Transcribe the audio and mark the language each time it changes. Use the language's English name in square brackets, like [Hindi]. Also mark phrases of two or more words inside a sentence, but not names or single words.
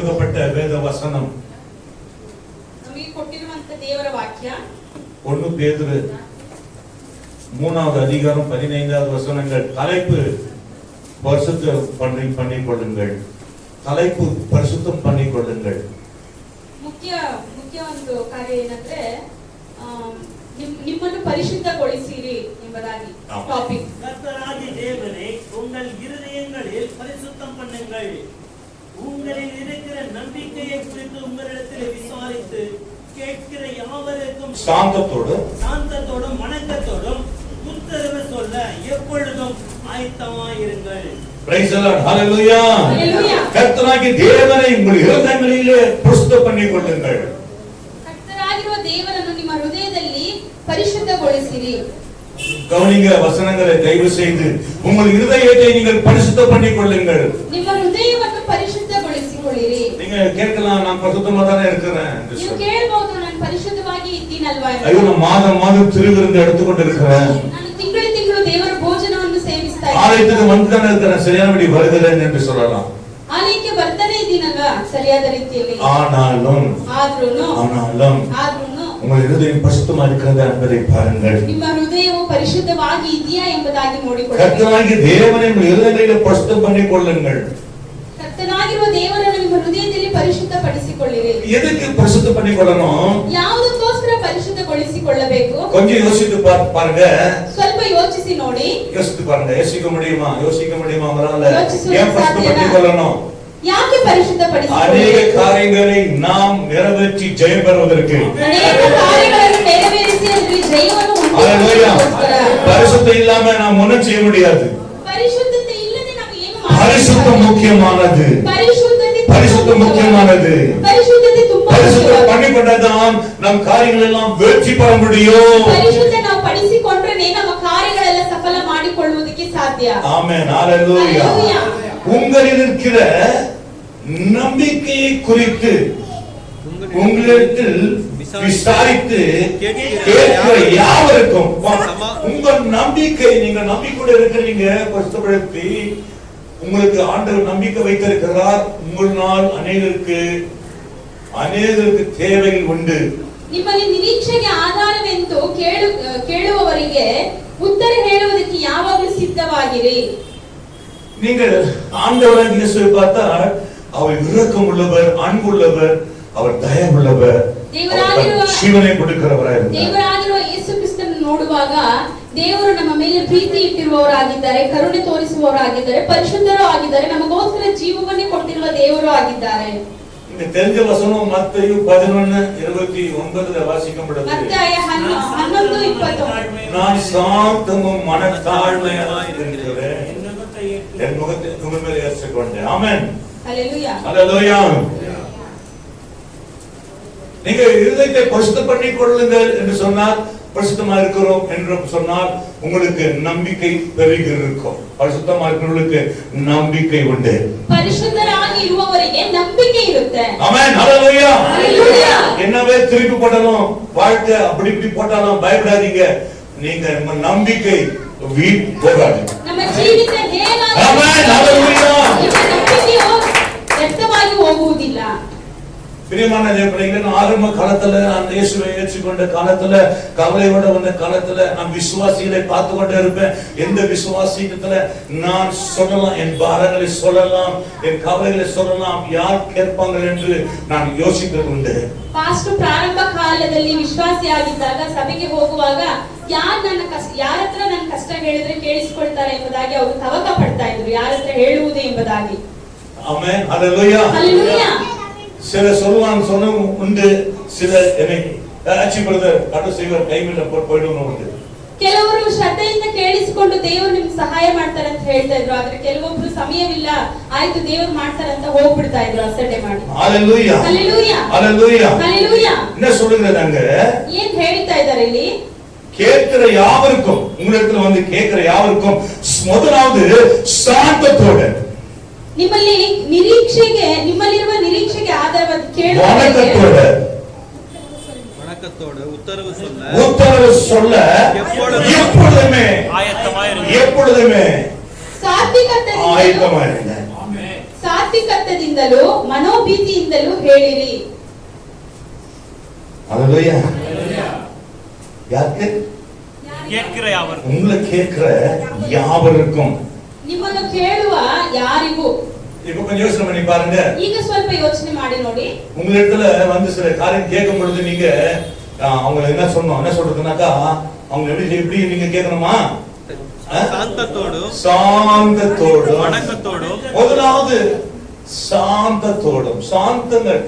[Kannada] ಕೊಡಲ್ಪಟ್ಟ ವೇದ ವಚನ ನಮಗೆ ಕೊಟ್ಟಿರುವಂತ ದೇವರ ವಾಕ್ಯ [Tamil] 1 பேதுரு 3வது அதிகாரம் 15வது வசனங்கள். தலைப்பு பரிசுத்தம் பண்ணிக் கொள்ளுங்கள். தலைப்பு பரிசுத்தம் பண்ணிக் கொள்ளுங்கள். [Kannada] ಮುಖ್ಯ ಒಂದು ಕಾರ್ಯ ಏನಂದ್ರೆ ನಿಮ್ಮನ್ನು ಪರಿಶುದ್ಧಗೊಳಿಸಿರಿ ಎಂಬುದಾಗಿ ಟಾಪಿಕ್. [Tamil] கர்த்தராகிய தேவனை உங்கள் இருதயங்களில் பரிசுத்தம் பண்ணுங்கள். உங்களில் இருக்கிற நம்பிக்கையை குறித்து உங்களிடத்தில் விசாரித்து கேட்கிற யாவருக்கும் சாந்தத்தோடும் வணக்கத்தோடும் உத்தரவு சொல்ல எப்பொழுதும் ஆயத்தமாயிருங்கள். [English] Praise the Lord. Hallelujah. [Tamil] கர்த்தராகிய தேவனை உங்கள் இருதயங்களிலே பரிசுத்தம் பண்ணிக் கொள்ளுங்கள். [Kannada] கர்த்தராகிய தேவನನ್ನು ನಿಮ್ಮ ಹೃದಯದಲ್ಲಿ ಪರಿಶುದ್ಧಗೊಳಿಸಿರಿ. [Tamil] கவனிங்க வசனங்களை தயவு செய்து உங்கள் இருதயத்தை நீங்கள் பரிசுத்தம் பண்ணிக் கொள்ளுங்கள். [Kannada] ನಿಮ್ಮ ಹೃದಯವನ್ನು ಪರಿಶುದ್ಧಗೊಳಿಸಿಕೊಳ್ಳಿರಿ. [Tamil] நீங்க கேட்கலாம், நான் பரிசுத்தமா தானே இருக்கிறேன். [Kannada] ನೀವು ಕೇಳಬಹುದು, ನಾನು ಪರಿಶುದ್ಧವಾಗಿ ಇದ್ದೀನಲ್ವಾ? [Tamil] ஐயோ, நான் மாதம் திருவிருந்து எடுத்துக்கொண்டு இருக்கிறேன். [Kannada] ನಾನು ತಿಂಗಳು ದೇವರ ಭೋಜನವನ್ನು ಸೇವಿಸ್ತಾ ಇದ್ದೀನಿ. [Tamil] ஆலயத்துக்கு வந்துதானே இருக்கிறேன், சரியானபடி வருகிறேன் என்று சொல்லலாம். [Kannada] ಆಲಯಕ್ಕೆ ಬರ್ತಾನೆ ಇದ್ದೀನಲ್ವಾ ಸರಿಯಾದ ರೀತಿಯಲ್ಲಿ. [Tamil] ஆனாலும் உங்கள் இருதயம் பரிசுத்தமா இருக்கிறதா என்பதை பாருங்கள். [Kannada] ನಿಮ್ಮ ಹೃದಯವು ಪರಿಶುದ್ಧವಾಗಿ ಇದೆಯಾ ಎಂಬುದಾಗಿ ನೋಡಿಕೊಳ್ಳಿ. [Tamil] கர்த்தராகிய தேவனை உங்கள் இருதயங்களிலே பரிசுத்தம் பண்ணிக் கொள்ளுங்கள். [Kannada] ಕರ್ತನಾಗಿರುವ ದೇವರನ್ನು ನಿಮ್ಮ ಹೃದಯದಲ್ಲಿ ಪರಿಶುದ್ಧಪಡಿಸಿಕೊಳ್ಳಿರಿ. [Tamil] எதுக்கு பரிசுத்தம் பண்ணிக் கொள்ளணும்? [Kannada] ಯಾವುದಕ್ಕೋಸ್ಕರ ಪರಿಶುದ್ಧಗೊಳಿಸಿಕೊಳ್ಳಬೇಕು? [Tamil] கொஞ்சம் யோசித்து பாருங்க. [Kannada] ಸ್ವಲ್ಪ ಯೋಚಿಸಿ ನೋಡಿ. [Tamil] யோசித்து பாருங்க. யோசிக்க முடியுமா அவரால? ஏன் பரிசுத்தம் பண்ணிக் கொள்ளணும்? [Kannada] ಯಾಕೆ ಪರಿಶುದ್ಧಪಡಿಸಿಕೊಳ್ಳಬೇಕು? [Tamil] அநேக காரியங்களை நாம் நிறைவேற்றி ஜெயம் பெறுவதற்கு. [Kannada] ಅನೇಕ ಕಾರ್ಯಗಳನ್ನು ನೆರವೇರಿಸಿ ಅದರಲ್ಲಿ ಜಯವನ್ನು ಹೊಂದುವುದಕ್ಕೋಸ್ಕರ. [Tamil] பரிசுத்தம் இல்லாம நாம் ஒண்ணும் செய்ய முடியாது. [Kannada] ಪರಿಶುದ್ಧತೆ ಇಲ್ಲದೆ ನಾವು ಏನು ಮಾಡಬಹುದು? [Tamil] பரிசுத்தம் முக்கியமானது. பரிசுத்தம் முக்கியமானது. பரிசுத்தத்தை ತುಂಬಾ பரிசுத்தம் பண்ணிக்கொண்டாதான் நம் காரியங்கள் எல்லாம் வெற்றி பெற முடியும். [Kannada] ಪರಿಶುದ್ಧ ನಾವು ಪಡಿಸಿಕೊಂಡ್ರೆ ನಮ್ಮ ಕಾರ್ಯಗಳೆಲ್ಲ ಸಫಲ ಮಾಡಿಕೊಳ್ಳುವುದಕ್ಕೆ ಸಾಧ್ಯ. ಆಮೆನ್. [Tamil] ஹalleluya. உங்களில் இருக்கிற நம்பிக்கையை குறித்து உங்களிடத்தில் விசாரித்து கேட்கிற யாவருக்கும் உங்கள் நம்பிக்கை, நீங்க நம்பிக்கையோடு இருக்கிறீங்க, பரிசுத்தப்படுத்தி உங்களுக்கு ஆண்டவர் நம்பிக்கை வைத்திருக்கிறார். உங்களால் அநேகருக்கு தேவைகள் உண்டு. [Kannada] ನಿಮ್ಮಲ್ಲಿ ನಿರೀಕ್ಷೆಗೆ ಆಧಾರವೆಂದು ಕೇಳುವವರಿಗೆ ಉತ್ತರ ಹೇಳುವುದಕ್ಕೆ ಯಾವಾಗಲೂ ಸಿದ್ಧವಾಗಿರಿ. [Tamil] நீங்கள் ஆண்டவராகிய இயேசுவை பார்த்தால் அவர் இரக்கம் உள்ளவர், அன்புள்ளவர், அவர் தயவுள்ளவர், ஜீவனை கொடுக்கிறவராய் இருக்கிறார். [Kannada] ದೇವರಾಗಿರುವ ಯೇಸು ಕ್ರಿಸ್ತನನ್ನು ನೋಡುವಾಗ ದೇವರು ನಮ್ಮ ಮೇಲೆ ಪ್ರೀತಿ ಇಟ್ಟಿರುವವರಾಗಿದ್ದಾರೆ, ಕರುಣೆ ತೋರಿಸುವವರಾಗಿದ್ದಾರೆ, ಪರಿಶುದ್ಧರೂ ಆಗಿದ್ದಾರೆ, ನಮಗೋಸ್ಕರ ಜೀವವನ್ನೇ ಕೊಟ್ಟಿರುವ ದೇವರು ಆಗಿದ್ದಾರೆ. [Tamil] இந்த தெரிஞ்ச வசனம் மத்தேயு 11:29 வாசிக்கப்படுது. மத்தேயு 11:29. நான் சாந்தமும் மனத்தாழ்மையாய் இருக்கிறேன், என் முகத்தை உங்கள் மேல் ஏற்றுக்கொண்டேன். ஆமென். ஹalleluya. ஹalleluya. நீங்க இருதயத்தை பரிசுத்தம் பண்ணிக் கொள்ளுங்கள் என்று சொன்னால், பரிசுத்தமா இருக்கிறோம் என்று சொன்னால் உங்களுக்கு நம்பிக்கை பெருகி இருக்கும். பரிசுத்தமா இருக்கிறவங்களுக்கு நம்பிக்கை உண்டு. [Kannada] பரிசுத்தராಗಿ ಇರುವವರಿಗೆ ನಂಬಿಕೆ ಇರುತ್ತೆ. [Tamil] ஆமென். ஹalleluya. ஹalleluya. என்னவே திருப்பி போட்டாலும், வாழ்க்கை அப்படி போட்டாலும் பயப்படாதீங்க. நீங்க நம்ம நம்பிக்கை வீண் போகாது. [Kannada] ನಮ್ಮ ಜೀವಿತ ಹೇಗಾದರೂ [Tamil] ஆமென். ஹalleluya. [Kannada] ನಂಬಿಕೆಯು ವ್ಯರ್ಥವಾಗಿ ಹೋಗುವುದಿಲ್ಲ. [Tamil] பிரியமான தேவனே, ஆரம்ப காலத்துல நான் இயேசுவை ஏற்றுக்கொண்ட காலத்துல, கவலையோட வந்த காலத்துல நான் விசுவாசிகளை பார்த்து கொண்டே இருப்பேன். எந்த விசுவாசியத்துல நான் சொல்லலாம், என் பாரங்களை சொல்லலாம், என் கவலைகளை சொல்லலாம், யார் கேட்பாங்க என்று நான் யோசித்தது உண்டு. [Kannada] ಪಾಸ್ಟರ್ ಪ್ರಾರಂಭ ಕಾಲದಲ್ಲಿ ವಿಶ್ವಾಸಿಯಾಗಿದ್ದಾಗ ಸಭೆಗೆ ಹೋಗುವಾಗ ಯಾರತ್ರ ನನ್ನ ಕಷ್ಟ ಹೇಳಿದ್ರೆ ಕೇಳಿಸಿಕೊಳ್ತಾರೆ ಎಂಬುದಾಗಿ ಅವರು ತವಕ ಪಡ್ತಾ ಇದ್ರು, ಯಾರತ್ರ ಹೇಳುವುದು ಎಂಬುದಾಗಿ. ಆಮೆನ್. ಹalleluya. ಹalleluya. [Tamil] சில சொல்லுவாங்க, சொன்ன உண்டு. சில என்னை ஆச்சி பிரதர் அடு செய்வர் கைமில போய்டுவோம் உண்டு. [Kannada] ಕೆಲವರು ಶ್ರದ್ಧೆಯಿಂದ ಕೇಳಿಸಿಕೊಂಡು ದೇವರು ನಿಮಗೆ ಸಹಾಯ ಮಾಡ್ತಾರೆ ಅಂತ ಹೇಳ್ತಾ ಇದ್ರು. ಆದ್ರೆ ಕೆಲವೊಬ್ರು ಸಮಯವಿಲ್ಲ, ಆಯ್ತು ದೇವರು ಮಾಡ್ತಾರೆ ಅಂತ ಹೋಗ್ಬಿಡ್ತಾ ಇದ್ರು ಅಸಡ್ಡೆ ಮಾಡಿ. [Tamil] ஹalleluya. ஹalleluya. ஹalleluya. ஹalleluya. என்ன சொல்லுகிறாங்க? [Kannada] ஏன் ಹೇಳ್ತಾ ಇದ್ದಾರೆ ಇಲ್ಲಿ? [Tamil] கேட்கிற யாவருக்கும், உங்களிடத்துல வந்து கேட்கிற யாவருக்கும் முதலாவது சாந்தத்தோட, [Kannada] ನಿಮ್ಮಲ್ಲಿರುವ ನಿರೀಕ್ಷೆಗೆ ಆಧಾರವಾದ ಕೇಳುವವರಿಗೆ [Tamil] வணக்கத்தோடு உத்தரவு சொல்ல எப்பொழுதுமே [Kannada] சாத்விகத்தை ಸಾತ್ವಿಕತ್ವದಿಂದಲೂ ಮನೋಭೀತಿಯಿಂದಲೂ ಹೇಳಿರಿ. [Tamil] அல்லேலூயா. யாருக்கு? கேட்கிற யாவருக்கும். உங்களை கேட்கிற யாவருக்கும். [Kannada] ನಿಮ್ಮನ್ನು ಕೇಳುವ ಯಾರಿಗೂ. [Tamil] இப்ப கொஞ்சம் யோசனை பண்ணி பாருங்க. [Kannada] ಈಗ ಸ್ವಲ್ಪ ಯೋಚನೆ ಮಾಡಿ ನೋಡಿ. [Tamil] உங்க இடத்துல வந்து சில காரியம் கேட்கும் பொழுது நீங்க அவங்க என்ன சொல்றதுனாக்கா அவங்க எப்படி நீங்க கேட்கணுமா? சாந்தத்தோடு வணக்கத்தோடு முதலாவது சாந்தத்தோடும் சாந்தங்கள்